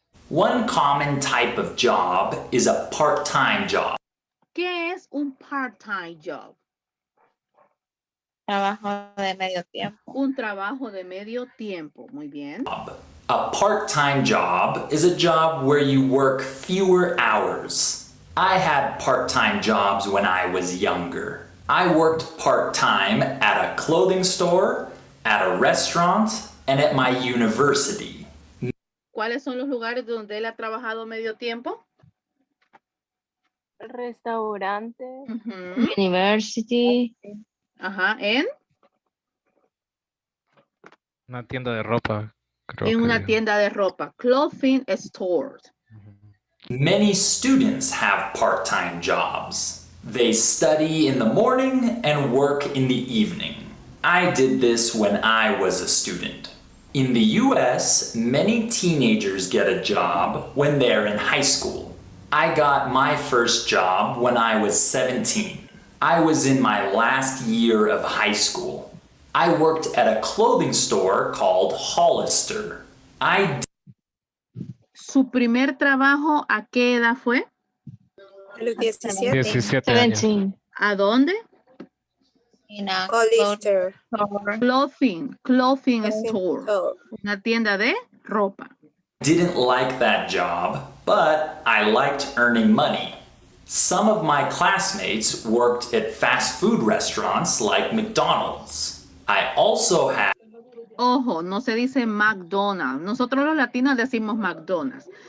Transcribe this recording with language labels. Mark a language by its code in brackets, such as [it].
[en] One common type of job is a part-time job. [es] ¿Qué es un part-time job? Trabajo de medio tiempo. Un trabajo de medio tiempo, muy bien. [en] A part-time job is a job where you work fewer hours. I had part-time jobs when I was younger. I worked part-time at a clothing store, at a restaurant, and at my university. [es] ¿Cuáles son los lugares donde él ha trabajado medio tiempo? Restaurante. [en] University. [es] Ajá, ¿en? Una tienda de ropa. Creo En que una dijo. tienda de ropa. [en] Clothing store. Many students have part-time jobs. They study in the morning and work in the evening. I did this when I was a student. In the US, many teenagers get a job when they're in high school. I got my first job when I was 17. I was in my last year of high school. I worked at a clothing store called Hollister. [es] ¿Su primer trabajo a qué edad fue? Los 17. 17 años. ¿A dónde? [en] In a Hollister. Clothing store. [es] Una tienda de ropa. [en] Didn't like that job, but I liked earning money. Some of my classmates worked at fast food restaurants like McDonald's. I also had... [es] Ojo, no se dice McDonald's. Nosotros los latinos decimos McDonald's.